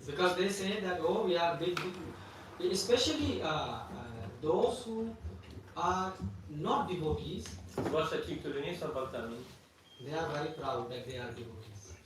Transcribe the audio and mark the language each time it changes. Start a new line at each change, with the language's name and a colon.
English: Because they say that, oh, we are big, especially those who are not devotees,
Polish: Zwłaszcza ci, którzy nie są baktami,
English: they are very proud that they are devotees.